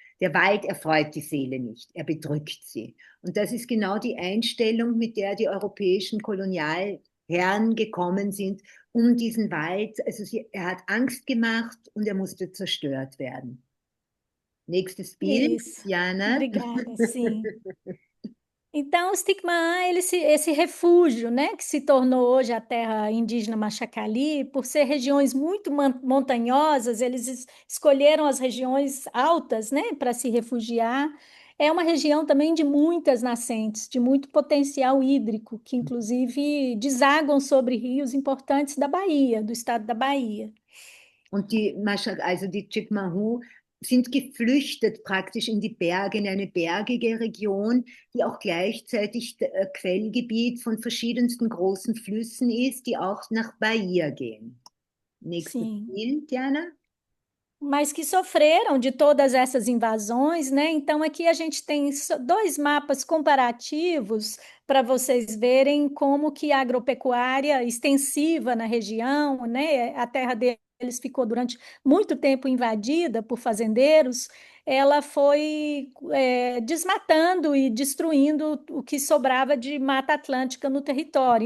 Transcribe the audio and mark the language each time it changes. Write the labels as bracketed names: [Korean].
[German] Der Wald erfreut die Seele nicht, er bedrückt sie. Und das ist genau die Einstellung, mit der die europäischen Kolonialherren gekommen sind, um diesen Wald. Also er hat Angst gemacht und er musste zerstört werden. Nächstes Bild, [Portuguese] Isso. [German] Jana. [Portuguese] Obrigada, sim. Então, os Tikmaã, esse refúgio, né, que se tornou hoje a terra indígena Machacali, por ser regiões muito montanhosas, eles escolheram as regiões altas, né, para se refugiar. É uma região também de muitas nascentes, de muito potencial hídrico, que inclusive desaguam sobre rios importantes da Bahia, do estado da Bahia. [German] Und die Chikmahu sind geflüchtet praktisch in die Berge, in eine bergige Region, die auch gleichzeitig Quellgebiet von verschiedensten großen Flüssen ist, die auch nach Bahia gehen. Nächstes [Portuguese] Sim. [German] Bild, Diana. [Portuguese] Mas que sofreram de todas essas invasões, né? Então, aqui a gente tem dois mapas comparativos para vocês verem como que a agropecuária extensiva na região, né? A terra deles ficou durante muito tempo invadida por fazendeiros, ela foi desmatando e destruindo o que sobrava de Mata Atlântica no território.